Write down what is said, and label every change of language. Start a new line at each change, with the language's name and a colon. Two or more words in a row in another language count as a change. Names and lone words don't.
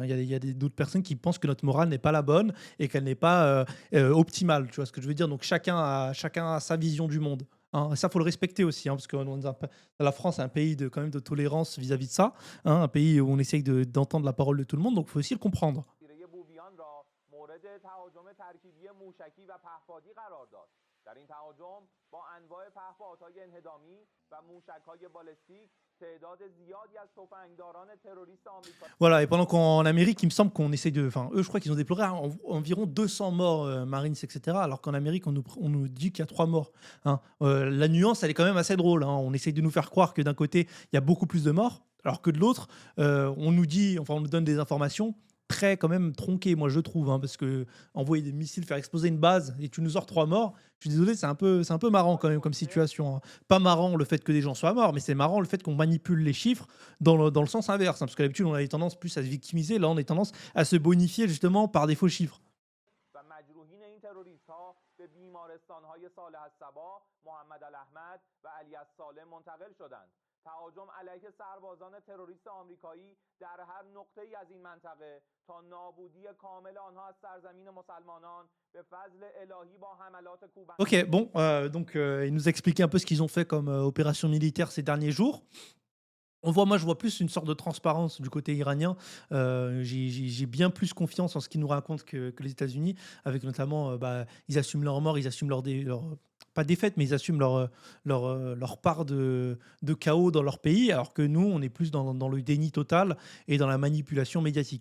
French: Il y a d'autres personnes qui pensent que notre morale n'est pas la bonne et qu'elle n'est pas optimale. Tu vois ce que je veux dire? Donc, chacun a sa vision du monde, hein. Ça, faut le respecter aussi, hein, parce que la France est un pays quand même de tolérance vis-à-vis de ça, hein, un pays où on essaye d'entendre la parole de tout le monde, donc il faut aussi le comprendre.
Persian: بوبیان را مورد تهاجم ترکیبی موشکی و پهپادی قرار داد. در این تهاجم با انواع پهپادهای انهدامی و موشک‌های بالستیک تعداد زیادی از تفنگداران تروریست آمریکا.
French: Voilà, et pendant qu'en Amérique, il me semble qu'on essaye de. Enfin, eux, je crois qu'ils ont déploré environ 200 morts Marines, etc. Alors qu'en Amérique, on nous dit qu'il y a 3 morts, hein. La nuance, elle est quand même assez drôle, hein. On essaye de nous faire croire que d'un côté, il y a beaucoup plus de morts, alors que de l'autre, on nous donne des informations très quand même tronquées, moi je trouve, hein, parce que envoyer des missiles, faire exploser une base et tu nous sors 3 morts, je suis désolé, c'est un peu marrant quand même comme situation, hein. Pas marrant le fait que des gens soient morts, mais c'est marrant le fait qu'on manipule les chiffres dans le sens inverse, hein, parce que d'habitude on avait tendance plus à se victimiser, là on a tendance à se bonifier justement par des faux chiffres.
Persian: و مجروحین این تروریست‌ها به بیمارستان‌های صالح الصبا، محمد الاحمد و علی السالم منتقل شدند. تهاجم علیه سربازان تروریست آمریکایی در هر نقطه‌ای از این منطقه تا نابودی کامل آنها از سرزمین مسلمانان به فضل الهی با حملات کوبنده.
French: Ok, bon, donc il nous a expliqué un peu ce qu'ils ont fait comme opération militaire ces derniers jours. Moi, je vois plus une sorte de transparence du côté iranien. J'ai bien plus confiance en ce qu'ils nous racontent que les États-Unis, avec notamment, ils assument leur mort, ils assument pas défaite, mais ils assument leur part de chaos dans leur pays, alors que nous, on est plus dans le déni total et dans la manipulation médiatique.